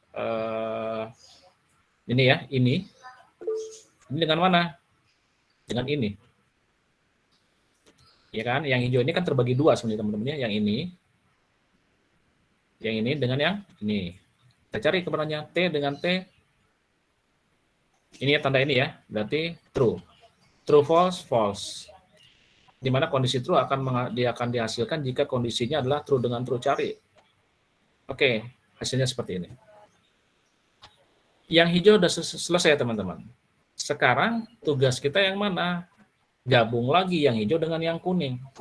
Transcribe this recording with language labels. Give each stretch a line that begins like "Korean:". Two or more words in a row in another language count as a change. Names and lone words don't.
Indonesian: Ini ya, ini. Ini dengan mana? Dengan ini. Ya kan? Yang hijau ini kan terbagi dua sebenarnya teman-teman ya. Yang ini dengan yang ini. Kita cari kebenarannya T dengan T. Ini ya tanda ini ya, berarti true.
English: True false false.
Indonesian: Di mana kondisi true akan dihasilkan jika kondisinya adalah true dengan true, cari. Oke, hasilnya seperti ini. Yang hijau sudah selesai teman-teman. Sekarang tugas kita yang mana? Gabung lagi yang hijau dengan yang kuning.